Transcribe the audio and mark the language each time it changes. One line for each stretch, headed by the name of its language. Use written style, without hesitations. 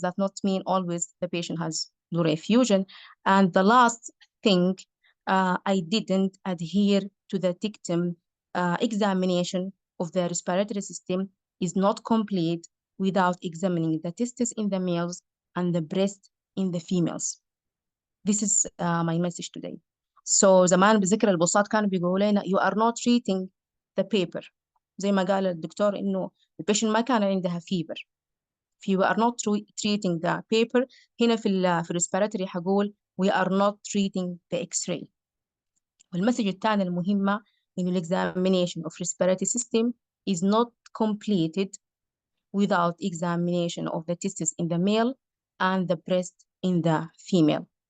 English: Does not mean always the patient has pleural effusion. And the last thing, I didn't adhere to the dictum examination of the respiratory system is not complete without examining the testes in the males and the breast in the females. This is my message today. So
Arabic: زمان بذكر البوصات كانوا بيقولوا لنا
English: you are not treating the paper.
Arabic: زي ما قال الدكتور إنه البيشنت ما كان عندها fever.
English: You are not treating the paper.
Arabic: هنا في
English: respiratory
Arabic: حقول
English: we are not treating the X-ray.
Arabic: والمسج الثانية المهمة إنه
English: examination of respiratory system is not completed without examination of the testes in the male and the breast in the female.